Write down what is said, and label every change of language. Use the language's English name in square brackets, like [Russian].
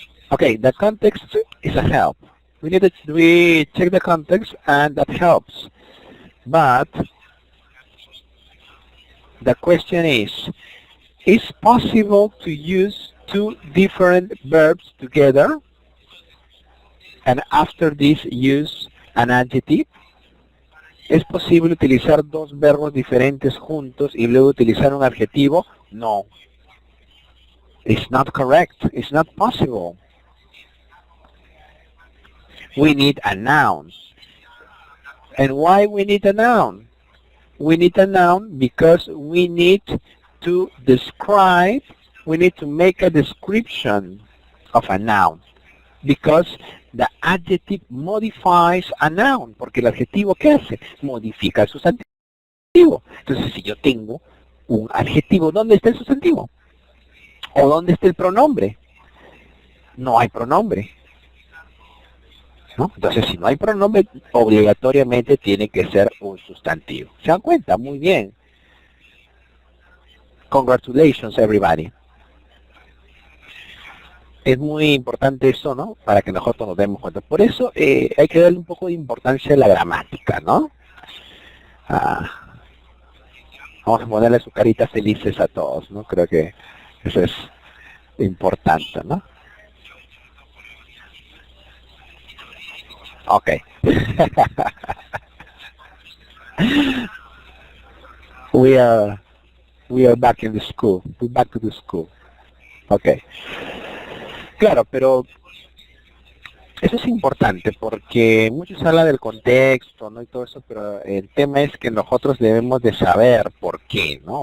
[English] Okay, the context is a help. We check the context and that helps. But the question is possible to use two different verbs together and after this use an adjective? ¿Es posible utilizar dos verbos diferentes juntos y luego utilizar un adjetivo? No. It's not correct. It's not possible. We need a noun. And why we need a noun? We need a noun because we need to describe, we need to make a description of a noun. Because the adjective modifies a noun. [Spanish] Porque el adjetivo, ¿qué hace? Modifica el sustantivo. Entonces, si yo tengo un adjetivo, ¿dónde está el sustantivo? ¿O dónde está el pronombre? No hay pronombre, ¿no? Entonces, si no hay pronombre, obligatoriamente tiene que ser un sustantivo. ¿Se dan cuenta? Muy bien. [English] Congratulations, everybody. [Spanish] Es muy importante eso, ¿no? Para que nosotros nos demos cuenta. Por eso hay que darle un poco de importancia a la gramática, ¿no? Vamos a ponerle su carita felices a todos, ¿no? Creo que eso es importante, ¿no? [English] Okay. we are back in the school. We're back to the school. Okay. [Spanish] Claro, pero eso es importante porque muchos hablan del contexto, ¿no? Y todo eso, pero el tema es que nosotros debemos de saber por qué, ¿no?